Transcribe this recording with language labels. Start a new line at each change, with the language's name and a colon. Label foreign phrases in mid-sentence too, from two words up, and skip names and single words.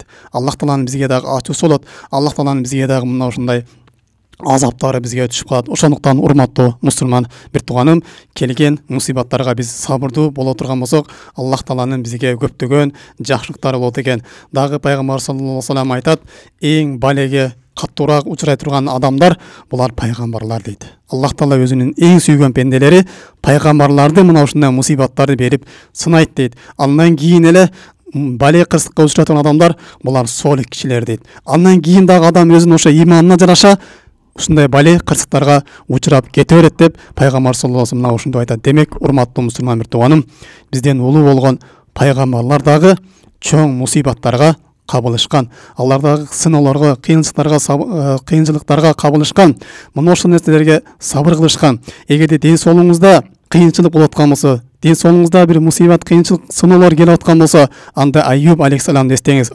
Kyrgyz: Аллах Тааланын бизге дагы ачуусу болот. Аллах Тааланын бизге дагы мына ушундай азаптары бизге түшүп калат. Ошондуктан урматтуу мусулман бир тууганым, келген мусибаттарга биз сабырдуу боло турган болсок, Аллах Тааланын бизге көптөгөн жакшылыктары болот экен. Дагы пайгамбар саллаллаху алейхи ва саллям айтат: "Эң балеге каттуураак учурай турган адамдар булар пайгамбарлар" дейт. Аллах Таала өзүнүн эң сүйгөн пенделери пайгамбарларды мына ушундай мусибаттарды берип сынайт дейт. Андан кийин эле бале кырсыкка учурай турган адамдар булар солих кишилер дейт. Андан кийин дагы адам өзүнүн ошо иманына жараша ушундай бале кырсыктарга учурап кете берет деп пайгамбар саллаллаху алейхи ва саллям ушунду айтат. Демек, урматтуу мусулман бир тууганым, бизден улуу болгон пайгамбарлар дагы чоң мусибаттарга кабылышкан, алар дагы сыноолорго, кыйынчылыктарга кабылышкан, мына ошол нерселерге сабыр кылышкан. Эгерде ден соолугуңузда кыйынчылык болуп аткан болсо, ден соолугуңузда бир мусибат, кыйынчылык, сыноолор келип аткан болсо, анда Айюб алейхиссаламды эстеңиз.